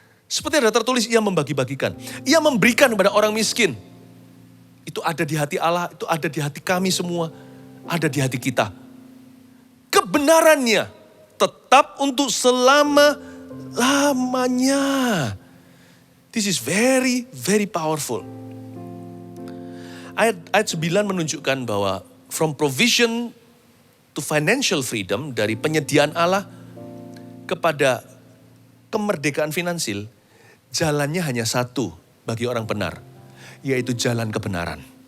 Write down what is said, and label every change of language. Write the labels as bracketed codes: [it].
[id] Seperti ada tertulis, ia membagi-bagikan. Ia memberikan kepada orang miskin. Itu ada di hati Allah, itu ada di hati kami semua. Ada di hati kita. Kebenarannya tetap untuk selama-lamanya. [en] This is very, very powerful. [id] Ayat 9 menunjukkan bahwa [en] from provision to financial freedom, [id] dari penyediaan Allah kepada kemerdekaan finansil, jalannya hanya satu bagi orang benar, yaitu jalan kebenaran.